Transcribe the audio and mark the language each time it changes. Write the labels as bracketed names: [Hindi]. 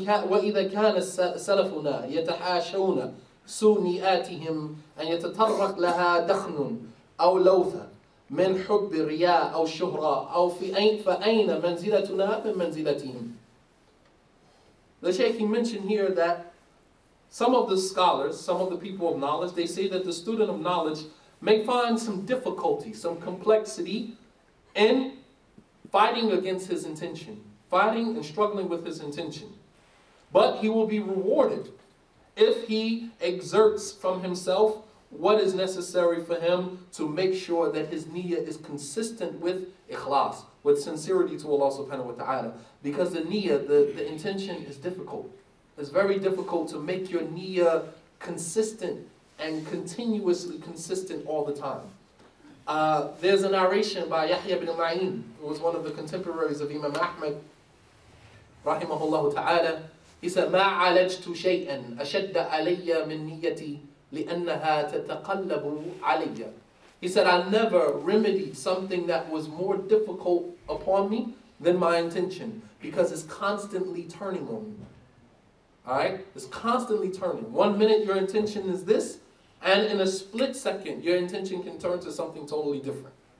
[Arabic] وإذا كان سلفنا يتحاشون سوء نياتهم أن يتطرق لها دخن أو لوثة من حب الرياء أو الشهرة أو فأين منزلتنا من منزلتهم. [English] The Shaykh mentioned here that some of the scholars, some of the people of knowledge, they say that the student of knowledge may find some difficulty, some complexity in fighting against his intention, fighting and struggling with his intention. But he will be rewarded if he exerts from himself what is necessary for him to make sure that his niyyah is consistent with ikhlas, with sincerity to Allah subhanahu wa ta'ala. Because the niyyah, the intention is difficult. It's very difficult to make your niyyah consistent and continuously consistent all the time. There's a narration by Yahya ibn Ma'in, who was one of the contemporaries of Imam Ahmad, rahimahullah ta'ala, He said, [Arabic] ما عالجت شيئا أشد علي من نيتي لأنها تتقلب علي. [English] He said, I never remedied something that was more difficult upon me than my intention, because it's constantly turning on me. Alright? It's constantly turning. 1 minute your intention is this, and in a split second your intention can turn to something totally different.